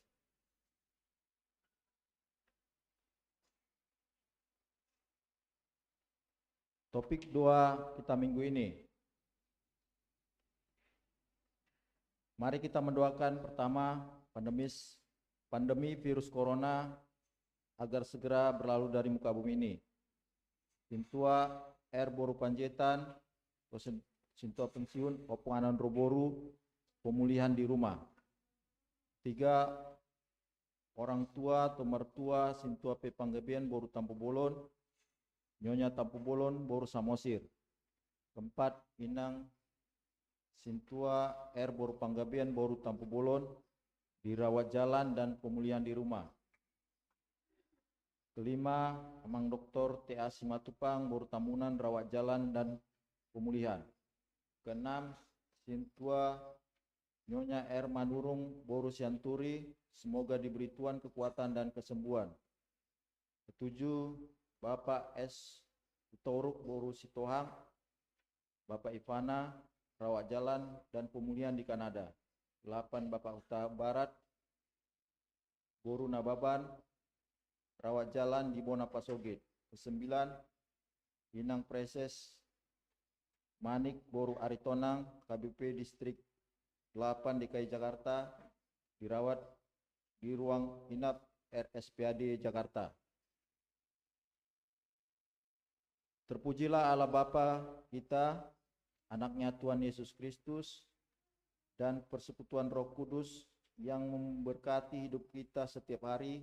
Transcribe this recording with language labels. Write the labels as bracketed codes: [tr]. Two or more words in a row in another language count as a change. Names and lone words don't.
[id] Topik doa kita minggu ini. Mari kita mendoakan pertama pandemi virus corona agar segera berlalu dari muka bumi ini. Sintua R. Boru Panjaitan, Sintua pensiun Opung Anandro Boru, pemulihan di rumah. 3. Orang tua atau mertua Sintua P. Panggabean Boru Tampu Bolon, Nyonya Tampu Bolon Boru Samosir. 4. Inang Sintua R. Boru Panggabean Boru Tampu Bolon, dirawat jalan dan pemulihan di rumah. 5. Amang Dr. T.A. Simatupang Boru Tamunan, rawat jalan dan pemulihan. 6. Sintua Nyonya R. Manurung Boru Sianturi, semoga diberi Tuhan kekuatan dan kesembuhan. 7. Bapak S. Utoruk Boru Sitohang, Bapak Ivana, rawat jalan dan pemulihan di Kanada. 8. Bapak Huta Barat Boru Nababan, rawat jalan di Bona Pasogit. 9. Inang Preses Manik Boru Aritonang, KBP Distrik 8 DKI Jakarta, dirawat di ruang inap RSPAD Jakarta. Terpujilah Allah Bapa kita, anaknya Tuhan Yesus Kristus, dan persekutuan Roh Kudus yang memberkati hidup kita setiap hari.